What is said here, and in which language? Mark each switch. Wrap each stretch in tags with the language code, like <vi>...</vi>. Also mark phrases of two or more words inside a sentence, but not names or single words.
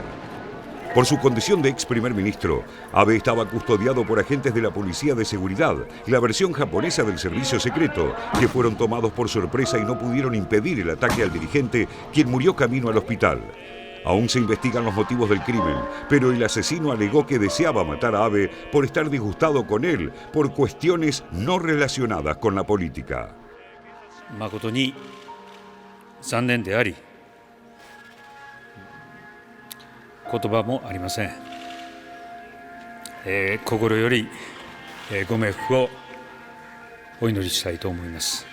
<es>Por su condición de ex primer ministro, Abe estaba custodiado por agentes de la Policía de Seguridad, la versión japonesa del servicio secreto, que fueron tomados por sorpresa y no pudieron impedir el ataque al dirigente, quien murió camino al hospital. Aún se investigan los motivos del crimen, pero el asesino alegó que deseaba matar a Abe por estar disgustado con él por cuestiones no relacionadas con la política.</es> <ja>誠に残念であり、言葉もありません。心よりご冥福をお祈りしたいと思います。</ja>